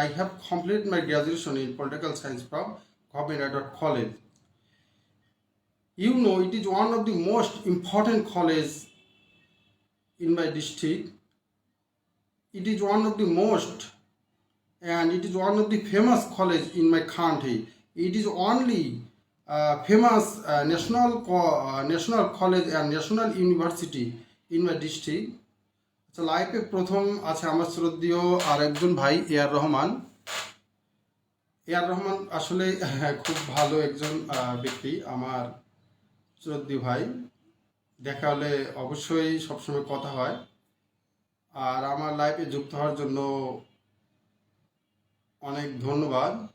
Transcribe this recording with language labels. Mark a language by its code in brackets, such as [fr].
[en] I have complete my graduation in political science from Government Edward College. You know, it is one of the most important college in my district. It is one of the most, and it is one of the famous college in my country. It is only famous national college and national university in my district. [bn] আচ্ছা, লাইফে প্রথম আছে আমার শ্রদ্ধেয় আর একজন ভাই AR Rahman. AR Rahman আসলে খুব ভালো একজন ব্যক্তি, আমার শ্রদ্ধেয় ভাই। দেখা হলে অবশ্যই সবসময় কথা হয়। আর আমার লাইফে যুক্ত হওয়ার জন্য অনেক ধন্যবাদ।